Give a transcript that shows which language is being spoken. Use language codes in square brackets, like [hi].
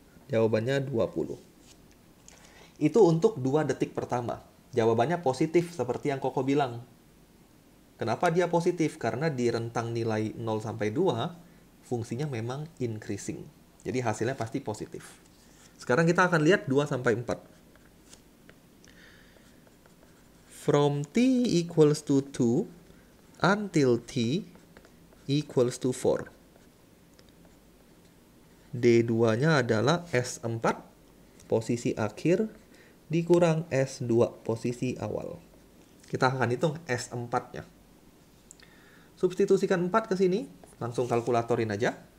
[id] Jawabannya 20. Itu untuk 2 detik pertama. Jawabannya positif seperti yang Koko bilang. Kenapa dia positif? Karena di rentang nilai 0 sampai 2, fungsinya memang increasing. Jadi hasilnya pasti positif. Sekarang kita akan lihat 2 sampai 4. [en] From t equals to 2 until t equals to 4. [id] D2-nya adalah S4, posisi akhir, dikurang S2, posisi awal. Kita akan hitung S4-nya. Substitusikan 4 ke sini, langsung kalkulatorin aja.